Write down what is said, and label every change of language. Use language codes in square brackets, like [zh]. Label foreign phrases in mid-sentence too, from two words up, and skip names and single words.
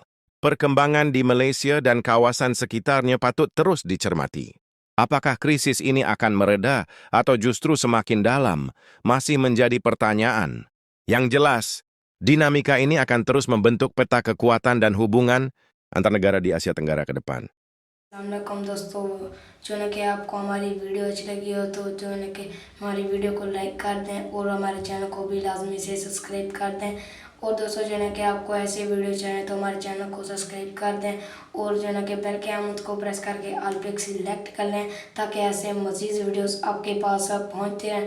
[id] Perkembangan di Malaysia dan kawasan sekitarnya patut terus dicermati. Apakah krisis ini akan mereda atau justru semakin dalam, masih menjadi pertanyaan. Yang jelas, dinamika ini akan terus membentuk peta kekuatan dan hubungan antar negara di Asia Tenggara ke depan. [ur] السلام علیکم دوستوں، جو ہے کہ آپ کو ہماری ویڈیو اچھی لگی ہو تو جو ہے کہ ہماری ویڈیو کو لائک کر دیں اور ہمارے چینل کو بھی لازمی سے سبسکرائب کر دیں. اور دوستوں جو ہے کہ آپ کو ایسے ویڈیو چاہیے تو ہمارے چینل کو سبسکرائب کر دیں اور جو ہے کہ بیل کے آئیکن کو پریس کر کے آل پے سلیکٹ کر لیں تاکہ ایسے مزید ویڈیوز آپ کے پاس پہنچتے رہیں.